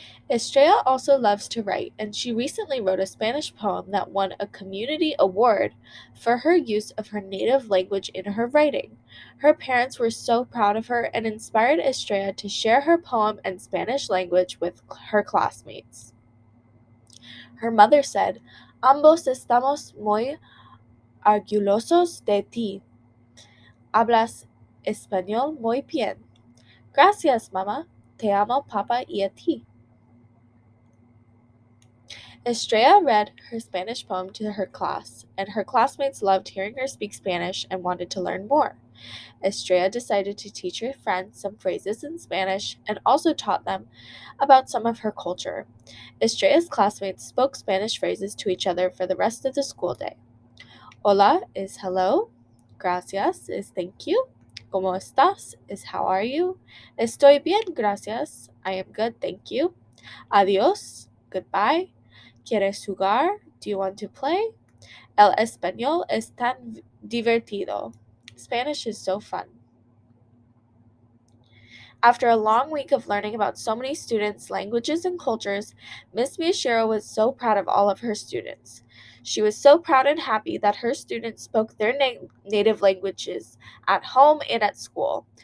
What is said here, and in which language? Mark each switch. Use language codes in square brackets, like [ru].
[en] Estrella also loves to write, and she recently wrote a Spanish poem that won a community award for her use of her native language in her writing. Her parents were so proud of her and inspired Estrella to share her poem in Spanish language with her classmates. Her mother said, [es] Ambos estamos muy orgullosos de ti. Hablas español muy bien. Gracias, mamá. Te amo, papa, y a ti. [en] Estrella read her Spanish poem to her class, and her classmates loved hearing her speak Spanish and wanted to learn more. Estrella decided to teach her friends some phrases in Spanish and also taught them about some of her culture. Estrella's classmates spoke Spanish phrases to each other for the rest of the school day. Hola is hello. Gracias is thank you. [es] ¿Cómo estás [en] is how are you. [es] Estoy bien, gracias. [en] I am good, thank you. Adiós, goodbye. [es] ¿Quieres jugar? [en] Do you want to play? [es] El español es tan divertido. [en] Spanish is so fun. After a long week of learning about so many students' languages and cultures, Miss Miyashiro was so proud of all of her students. She was so proud and happy that her students spoke their native languages at home and at school.